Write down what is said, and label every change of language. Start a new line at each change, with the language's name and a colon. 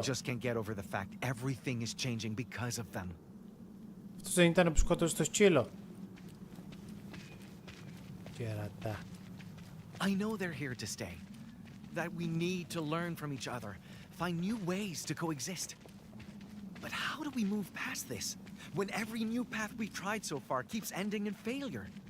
English: just can't get over the fact everything is changing because of them.
Greek: Αυτός δεν ήταν που σκότωσε το σκύλο. Κερατά.
English: I know they're here to stay. That we need to learn from each other, find new ways to coexist. But how do we move past this, when every new path we've tried so far keeps ending in failure?